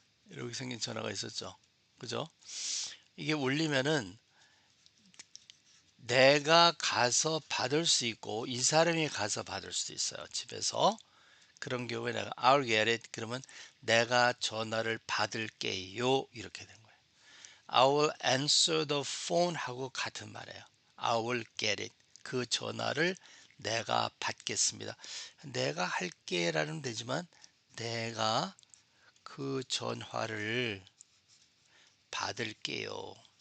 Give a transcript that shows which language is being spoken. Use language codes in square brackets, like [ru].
[ko] 이렇게 생긴 전화가 있었죠. 그죠? 이게 울리면은 내가 가서 받을 수 있고 이 사람이 가서 받을 수도 있어요. 집에서. 그런 경우에 내가 [en] I'll get it [ko] 그러면 내가 전화를 받을게요. 이렇게 된 거예요. [en] I will answer the phone [ko] 하고 같은 말이에요. [en] I will get it. [ko] 그 전화를 내가 받겠습니다. 내가 할게라는 되지만 내가 그 전화를 받을게요.